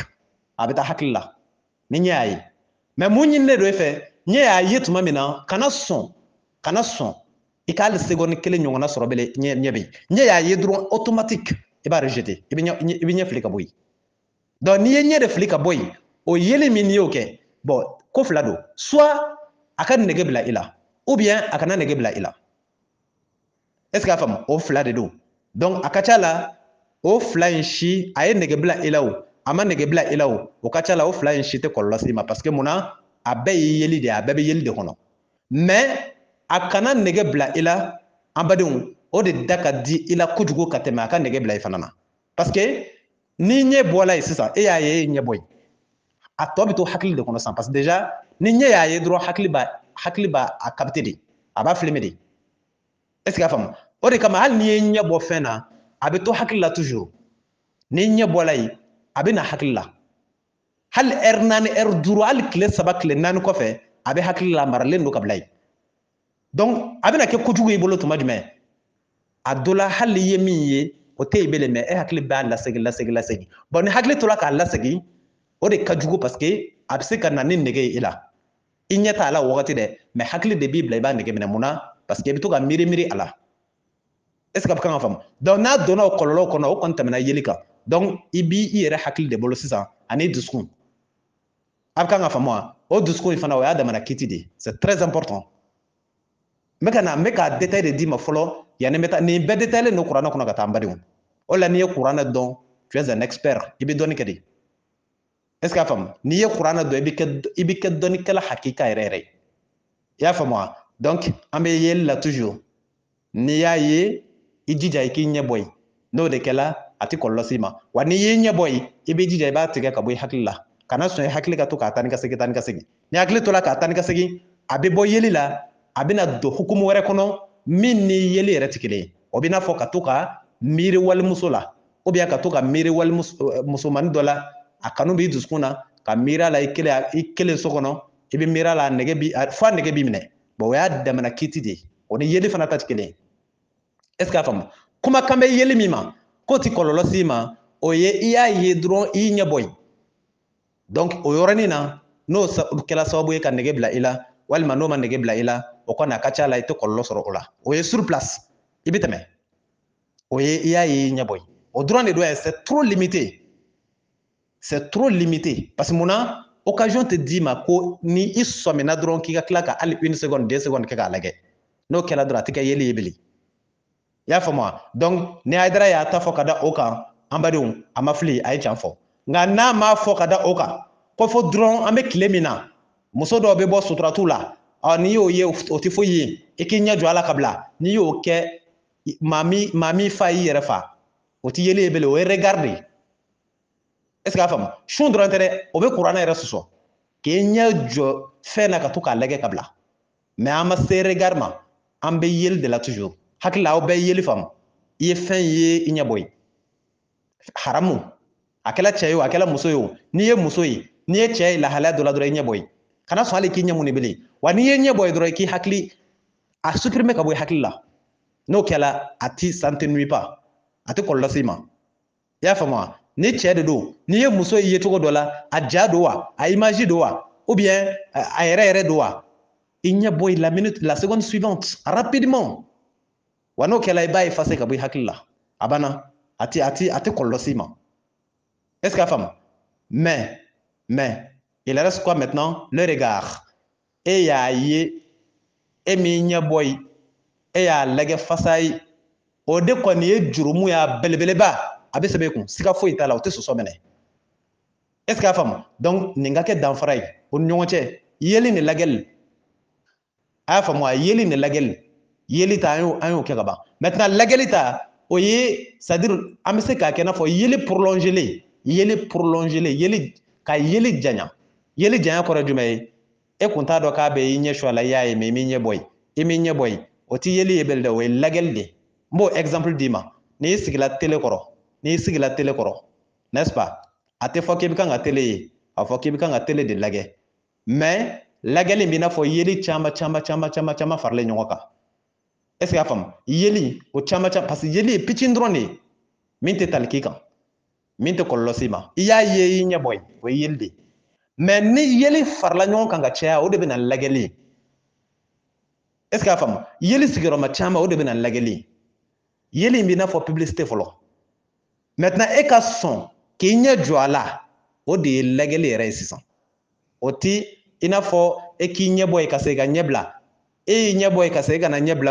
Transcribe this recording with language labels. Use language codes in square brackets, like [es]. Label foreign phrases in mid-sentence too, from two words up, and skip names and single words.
[bm] A bɛ taa hakili la, ni ɲɛ y'a ye. Mais mun ɲininen don e fɛ, ɲɛ y'a ye tuma min na, kana sɔn i ka hali seconde kelen ɲɔgɔnna sɔrɔ bilen ɲɛ bɛ yen. Ɲɛ y'a ye dɔrɔn automatique i b'a rejeter, i bɛ ɲɛ fili ka bɔ yen. Donc n'i ye ɲɛ de fili ka bɔ yen, o yeli min n'i y'o kɛ, bon ko fila don, soit a ka nege bila i la, [fr] ou bien [bm] a kana nege bila i la. [fr] Est-ce que [bm] a faamu? O fila de don. Donc a ka ca la, o fila in si a ye nege bila i la o, a ma nege bila i la o ka ca la o fila in si tɛ kɔlɔlɔ s'i ma [fr] parce que [bm] mun na? A bɛɛ ye yeli de ye, a bɛɛ bɛ yeli de kɔnɔ. Mais a kana nege bila i la, an badenw, o de da ka di i la kojugu ka tɛmɛ a ka nege bila i fana na. [fr] parce que [bm] ni ɲɛ bɔla ye sisan e y'a ye e ɲɛ bɔ ye a tɔ bɛ to hakili de kɔnɔ sisan [fr] parce que déjà [bm] ni ɲɛ y'a ye dɔrɔn hakili b'a a capter de a b'a filmer de [fr] est ce que [bm] a faamu o de kama hali n'i ye ɲɛ bɔ fɛn na a bɛ to hakili la toujours ni ɲɛ bɔla ye a bɛ na hakili la hali heure 4 heure 5 hali tile 3 tile 4 kɔfɛ a bɛ hakili la maralen don ka bila ye donc a bɛna kɛ kojugu i bolo tuma jumɛn a dɔ la hali i ye min ye o tɛ yen bilen mais e hakili b'a lasegin bon ni hakili tora k'a lasegin o de ka jugu [fr] parce que [bm] a bɛ se ka na ni nege ye i la i ɲɛ t'a la o wagati dɛ mais hakili de b'i bila i b'a nege minɛ mun na [fr] parce que [bm] i bɛ to ka miiri a la [fr] est ce que [bm] a bɛ kan ka faamu donc n'a donna o kɔlɔlɔ kɔnɔ o kɔni tɛmɛna yeli kan donc i b'i yɛrɛ hakili de bolo sisan ani dusukun a bɛ kan ka faamu wa o dusukun in fana o y'a damana kiti de ye [fr] c'est très important [bm] n bɛ ka détail de d'i ma fɔlɔ yanni n bɛ taa nin bɛɛ détaillé don kuranɛ kɔnɔ ka taa n badenw o la n'i ye kuranɛ dɔn [fr] tu es un expert [bm] i bɛ dɔnni kɛ de [fr] est ce que [bm] a faamu n'i ye kuranɛ dɔn i bɛ kɛ dɔnnikɛla hakika yɛrɛ yɛrɛ i y'a faamu wa donc an bɛ yeli la toujours n'i y'a ye i jija i k'i ɲɛ bɔ yen n'o de kɛla a tɛ kɔlɔlɔ s'i ma wa n'i y'i ɲɛ bɔ yen i b'i jija i b'a tigɛ ka bɔ i hakili la kana sɔn i hakili ka to k'a taa ni ka segin ni hakili tola k'a taa ni ka segin a bɛ bɔ yeli la a bɛna don hukumu wɛrɛ kɔnɔ min ni yeli yɛrɛ tɛ kelen ye o bɛ n'a fɔ ka to ka miiri walimuso la [fr] ou bien [bm] ka to ka miiri musomanin dɔ la a kanu b'i dusukun na ka miiri a la i kelen so kɔnɔ i bɛ miiri a la fo a nege b'i minɛ bon o y'a damana kiiti de ye o ni yeli fana ta tɛ kelen ye [fr] est ce que [bm] a faamu kumakan bɛ yeli min ma k'o tɛ kɔlɔlɔ s'i ma o ye i y'a ye dɔrɔn i y'i ɲɛ bɔ yen donc o yɔrɔnin na n'o kɛra sababu ye ka nege bila i la walima n'o ma nege bila i la o kɔni a ka ca la i tɛ kɔlɔlɔ sɔrɔ o la o ye [fr] sur place [bm] i bɛ tɛmɛ o ye i y'a ye i ɲɛ bɔ yen o dɔrɔn de don [fr] c'est trop limité parce que [bm] mun na occasion tɛ d'i ma ko ni i sɔmina dɔrɔn k'i ka tila ka hali 1 seconde 2 secondes kɛ k'a lajɛ n'o kɛra dɔrɔn a tɛ kɛ yeli ye bilen i y'a faamu wa donc ni Hayidara y'a ta fɔ ka da o kan an badenw a ma fili a ye can fɔ nka n'a ma fɔ ka da o kan ko fɔ dɔrɔn an bɛ tile min na muso dɔw bɛ bɔ suturatu la n'i y'o ye o tɛ foyi ye i k'i ɲɛ jɔ a la ka bila n'i y'o kɛ maa min fa y'i yɛrɛ fa o tɛ yeli ye bilen o ye regard de ye [fr] est ce que [bm] a faamu sun dɔrɔn tɛ dɛ o bɛ kuranɛ yɛrɛ sɔsɔ k'i ɲɛ jɔ fɛn na ka to k'a lajɛ ka bila mais an ma se regard ma an bɛ yeli de la toujours hakili la aw bɛɛ ye yeli faamu i ye fɛn ye i ɲɛ bɔ yen haramu a kɛla cɛ ye o a kɛla muso ye o n'i ye muso ye n'i ye cɛ ye lahalaya dɔ la dɔrɔn i ɲɛ bɔ yen kana sɔn hali k'i ɲɛ muni bilen wa n'i ye ɲɛ bɔ yen dɔrɔn i k'i hakili a supprimer ka bɔ i hakili la n'o kɛla a ti [fr] ça ne te nuit pas [bm] a tɛ kɔlɔlɔ s'i ma i y'a faamu wa ni cɛ de don n'i ye muso ye cogo dɔ la a ja don wa a image don wa [fr] ou bien [bm] a yɛrɛ don wa i ɲɛ bɔ yen la [fr] seconde suivante rapidement [bm] wa n'o kɛla i b'a effacer ka bɔ i hakili la a banna a tɛ kɔlɔlɔ s'i ma [fr] est ce que [bm] a faamu [fr] mais il reste quoi maintenant le regard [bm] e y'a ye e m'i ɲɛ bɔ yen e y'a lajɛ fasa ye o de kɔni ye jurumu y'a belebeleba a bɛ sɛbɛn i kun siga foyi t'a la o tɛ sɔsɔ minɛ [fr] est ce que [bm] a faamu donc nin ka kɛ danfara ye o ni ɲɔgɔn cɛ yeli ni lajɛli a y'a faamu wa yeli ni lajɛli yeli ta an y'o kɛ ka ban maintenant lajɛli ta o ye [fr] c'est à dire [bm] an bɛ se k'a kɛ i n'a fɔ yeli prolongelen ka yeli janya kɔrɔ jumɛn ye e kun t'a dɔn k'a bɛ i ɲɛ su a la i y'a ye mais i m'i ɲɛ bɔ yen o tɛ yeli ye bilen dɛ o ye lajɛli de ye n b'o exemple d'i ma n'i sigila télé kɔrɔ [fr] n'est ce pas [bm] a tɛ fɔ k'i bɛ kan ka télé ye a fɔ k'i bɛ kan ka télé de lajɛ mais lajɛli in b'i n'a fɔ yeli caman faralen ɲɔgɔn kan [fr] est ce que [bm] a faamu yeli o caman [fr] parce que [bm] yeli ye pitinin dɔrɔn de ye min tɛ tali k'i kan min tɛ kɔlɔlɔ s'i ma i y'a ye i ɲɛ bɔ yen o ye yeli de ye mais ni yeli farala ɲɔgɔn kan ka caya o de bɛ na lajɛli ye [fr] est ce que [bm] a faamu yeli sigiyɔrɔma caman o de bɛ na lajɛli ye yeli in b'i n'a fɔ publicité fɔlɔ maintenant e ka sɔn k'i ɲɛ jɔ a la o de ye lajɛli yɛrɛ ye sisan o tɛ i n'a fɔ e k'i ɲɛ bɔ yen ka se ka ɲɛ bila e y'i ɲɛ bɔ yen ka se ka na ɲɛ bila